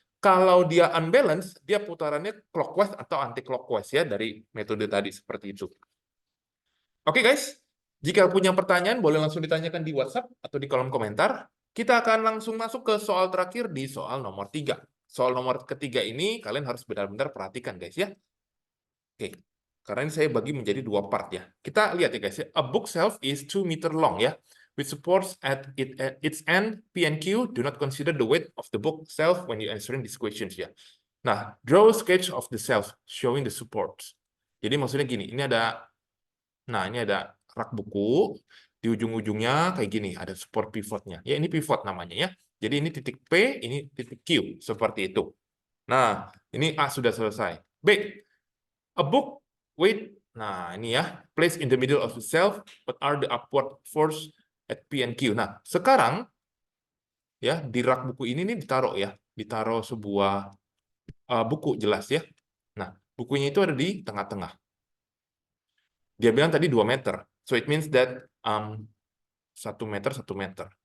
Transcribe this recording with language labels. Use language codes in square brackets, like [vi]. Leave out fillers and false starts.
[id] Kalau dia unbalance, dia putarannya clockwise atau anti clockwise ya dari metode tadi seperti itu. Oke, guys. Jika punya pertanyaan, boleh langsung ditanyakan di WhatsApp atau di kolom komentar. Kita akan langsung masuk ke soal terakhir di soal nomor 3. Soal nomor ketiga ini kalian harus benar-benar perhatikan, guys ya. Oke, karena ini saya bagi menjadi dua part ya. Kita lihat ya guys ya. [en] A book shelf is 2 meter long ya, with supports at its end P and Q. Do not consider the weight of the book shelf when you answering these questions ya. Nah, draw a sketch of the shelf showing the supports. [id] Jadi maksudnya gini, ini ada rak buku di ujung-ujungnya kayak gini, ada support pivotnya. Ya ini pivot namanya ya. Jadi ini titik P, ini titik Q seperti itu. Nah, ini A sudah selesai. [en] B, a book weight, [id] nah ini ya, [en] place in the middle of the shelf, what are the upward force at P and Q. [id] Nah, sekarang ya di rak buku ini nih ditaruh sebuah buku jelas ya. Nah, bukunya itu ada di tengah-tengah. Dia bilang tadi 2 meter. [en] So it means that 1 meter, 1 meter.